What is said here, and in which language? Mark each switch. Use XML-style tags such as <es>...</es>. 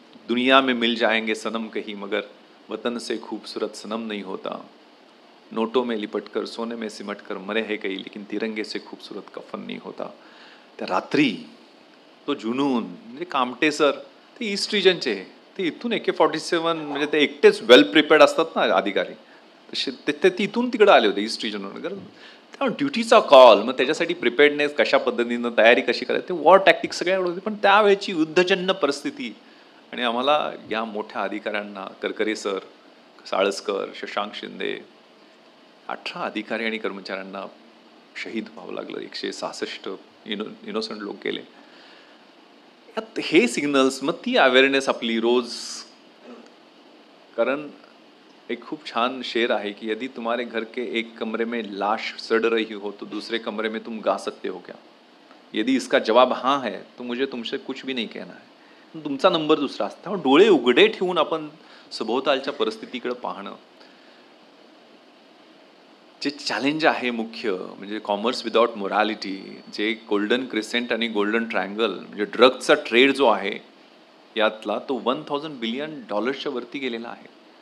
<hi>दुनिया में मिल जाएंगे सनम कहीं, मगर वतन से खूबसूरत सनम नहीं होता. नोटों में लिपट कर सोने में सिमट कर मरे है कहीं, लेकिन तिरंगे से खूबसूरत कफन नहीं होता.</hi> <mr>त्या रात्री तो जुनून, म्हणजे कामटे सर ते ईस्ट रिजनचे, ते इथून AK-47 म्हणजे ते एकटेच वेल प्रिपेअर्ड असतात ना अधिकारी, तसे ते इथून तिकडे आले होते ईस्ट रिजनवर. त्यामुळे ड्युटीचा कॉल, मग त्याच्यासाठी प्रिपेअर्डनेस कशा पद्धतीनं, तयारी कशी करायची, ते वॉर टॅक्टिक सगळ्या होती. पण त्यावेळेची युद्धजन्य परिस्थिती आणि आम्हाला या मोठ्या अधिकाऱ्यांना, करकरे सर, साळसकर, शशांक शिंदे, 18 अधिकारी आणि कर्मचाऱ्यांना शहीद व्हावं लागलं. 166 इनोसंट लोक गेले. यात हे सिग्नल्स, मग ती अवेअरनेस आपली रोज. कारण एक खूप छान शेर आहे की</mr> <hi>यदि तुम्हारे घर के एक कमरे में लाश सड़ रही हो तो दूसरे कमरे में तुम गा सकते हो क्या. यदि इसका जवाब हाँ है तो मुझे तुमसे कुछ भी नहीं कहना है.</hi> <mr>तुमचा नंबर दुसरा असता. डोळे उघडे ठेवून आपण सभोवतालच्या परिस्थितीकडे पाहणं. जे चॅलेंज आहे मुख्य म्हणजे</mr> <en>commerce without morality,</en> <mr>जे गोल्डन क्रिसेंट आणि गोल्डन ट्रायंगल म्हणजे ड्रग्जचा ट्रेड जो आहे यातला, तो $1000 बिलियन वरती गेलेला आहे.</mr>